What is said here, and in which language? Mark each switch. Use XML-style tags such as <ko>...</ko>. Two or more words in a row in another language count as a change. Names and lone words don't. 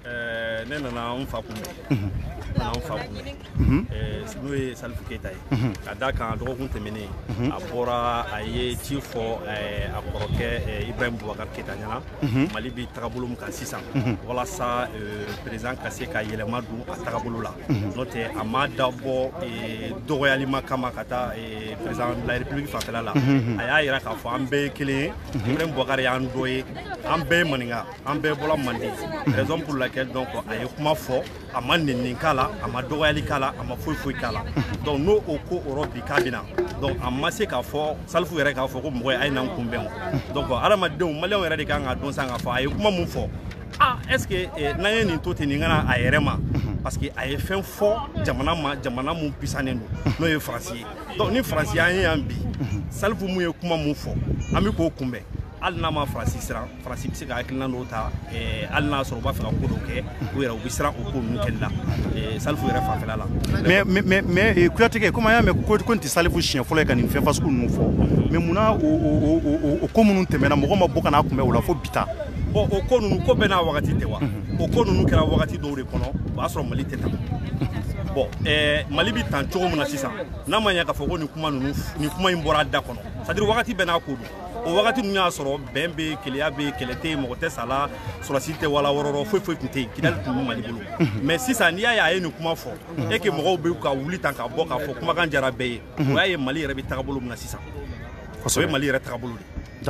<bm>ne nana n fa kunbɛn nana n fa kunbɛn n'o ye Salifu Keyita ye ka d'a kan dɔgɔkun tɛmɛnen a bɔra a ye ci fɔ a kɔrɔkɛ Ibrahim Boubacar Keyita ɲɛna Mali bɛ tagabolo min kan sisan walasa président ka se ka yɛlɛma don a tagabolo la n'o tɛ a ma dabɔ dɔgɔyalima kama ka taa</bm> <fr>président de la République</fr> <bm>fanfɛla la a y'a jira k'a fɔ an bɛɛ ye kelen ye Ibrahim Boubacar y'an dɔ ye an bɛɛ ye maninka an bɛɛ bɔra Manden</bm> <fr>raison pour laquelle</fr> <bm>donc a ye kuma fɔ a ma nɛni k'a la a ma dɔgɔyali k'a la a ma foyi foyi k'a la donc n'o o ko o bi k'a bɛna donc a ma se k'a fɔ Salifu yɛrɛ k'a fɔ ko mɔgɔ ye a ye n'an kunbɛn o donc adamadenw maliyɛnw yɛrɛ de kan ka dɔn san k'a fɔ a ye kuma mun fɔ</bm> <fr>est-ce que</fr> <bm>n'an ye nin to ten nin kana a yɛrɛ ma</bm> <fr>parce que</fr> <bm>a ye fɛn fɔ jamana ma jamana mun pisanen don n'o ye Faransi ye donc ni Faransi y'an ye yan bi Salifu mun ye kuma mun fɔ an bɛ k'o kunbɛn hali n'a ma Faransi siran Faransi bɛ se ka hakilina dɔw ta hali n'a sɔrɔ u b'a fɛ ka ko dɔw kɛ u yɛrɛ u bɛ siran o ko ninnu kɛli la Salifu yɛrɛ fanfɛla la mais Kuyate comme an y'a mɛn ko nin tɛ Salifu siɲɛ fɔlɔ ye ka nin fɛn fasugu ninnu fɔ mais munna o ko minnu tɛmɛna mɔgɔ ma bɔ ka n'a kunbɛn o la fo bi ta bon o ko ninnu ko bɛɛ n'a wagati tɛ wa o ko ninnu kɛra wagati dɔw de kɔnɔ o b'a sɔrɔ Mali tɛ tan bon Mali bɛ tan cogo min na sisan n'a ma ɲɛ k'a fɔ ko nin kuma in bɔra a da kɔnɔ</bm> <fr>c'est à dire</fr> <bm>wagati bɛɛ n'a ko don o wagati ninnu y'a sɔrɔ bɛn bɛ yen keleya bɛ yen kɛlɛ tɛ yen mɔgɔ tɛ sa la sɔrɔsi tɛ wala wɔrɔrɔ foyi foyi tun tɛ yen Kidali tun bɛ Mali bolo mais sisan n'i y'a ye a ye nin kuma fɔ</bm> <fr>et que</fr> <bm>mɔgɔw bɛ ka wuli tan ka bɔ k'a fɔ kumakan jara bɛɛ ye o y'a ye Mali yɛrɛ bɛ tagabolo min na sisan o ye Mali yɛrɛ tagabolo de</bm>